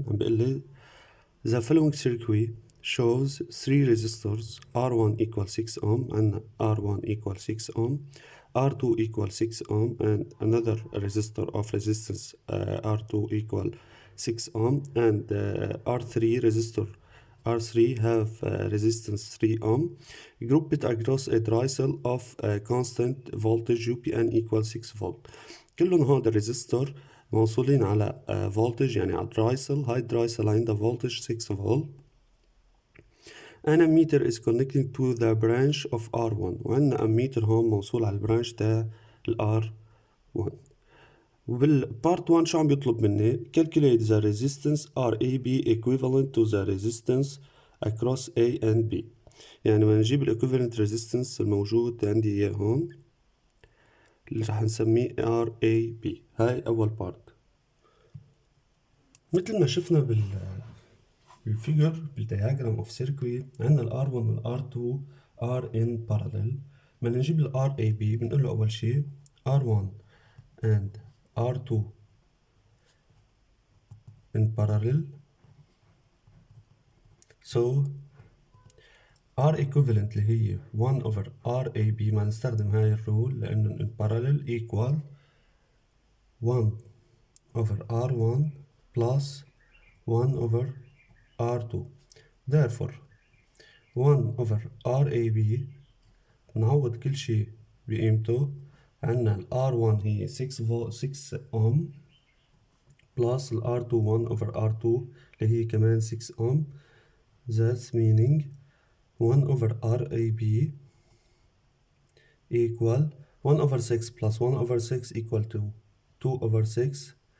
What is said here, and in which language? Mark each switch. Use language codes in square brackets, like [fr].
[ar] عم بيقول لي [en] the following circuit shows 3 resistors R1 equal 6 ohm and R1 equal 6 ohm, R2 equal 6 ohm and another resistor of resistance R2 equal 6 ohm and R3 resistor R3 have resistance 3 ohm. Group it across a diagonal of constant voltage UPN equal 6 volt. [ar] كلهم هذا الريزستور موصولين على فولتج، يعني على درايسل. هاي الدرايسل عندها فولتج 6 فولت. [en] an ammeter is connected to the branch of R1 [ar] وعندنا اميتر هون موصول على البرانش تاع R1. وبالبارت 1 شو عم بيطلب مني؟ [en] calculate the resistance RAB equivalent to the resistance across A and B. [ar] يعني بدنا نجيب [en] equivalent resistance [ar] الموجود عندي اياه هون اللي رح نسميه RAB. هاي اول بارت. مثل ما شفنا بالفيجر بالدياجرام اوف سيركويت، عندنا ال R1 وال R2 [en] are in parallel. [ar] بدنا نجيب ال RAB بنقول له اول شيء [en] R1 and R2 in parallel. So R equivalent اللي هي 1 over RAB، [ar] ما نستخدم هاي الرول لأنه [en] in parallel equal 1 over R1 plus 1 over R2. Therefore 1 over RAB [ar] نعوض كل شي بقيمته. عنا ال R1 هي 6 ohm plus ال R2 [en] 1 over R2 [ar] اللي هي كمان 6 ohm. [en] That's meaning 1 over RAB equal 1 over 6 plus 1 over 6 equal to 2 over 6.